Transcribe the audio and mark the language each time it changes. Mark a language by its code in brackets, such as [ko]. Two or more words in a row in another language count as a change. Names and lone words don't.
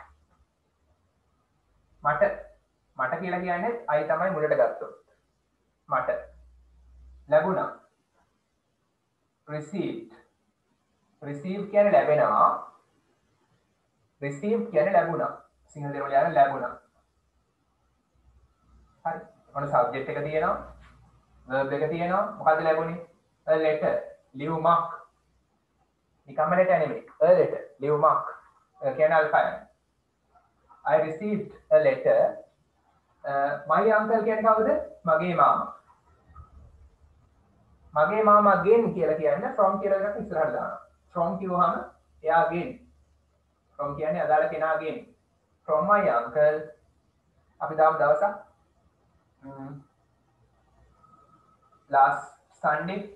[si] මට කියලා කියන්නේ අය තමයි මුලට ගත්තොත්. මට ලැබුණා. [en] received. [si] receive කියන්නේ ලැබෙනවා. receive කියන්නේ ලැබුණා. සිංහල දෙමළ යන ලැබුණා. හරි. මොන සබ්ජෙක්ට් එක තියෙනවා? verb එක තියෙනවා. මොකද්ද ලැබුණේ? [en] a letter. [si] ලියුමක්. නිකම්ම letter නෙමෙයි. [en] a letter. [si] ලියුමක්. කියන අල්පය. [en] I received a letter. my uncle [si] කියන්නේ කවුද? මගේ මාමා. මගේ මාමාගෙන් කියලා කියන්නේ from කියලා එකක් ඉස්සරහට දානවා. from කිව්වහම එයාගෙන්. from කියන්නේ අදාළ කෙනාගෙන්. [en] from my uncle. [si] අපි දාමු දවසක්. [en] last Sunday.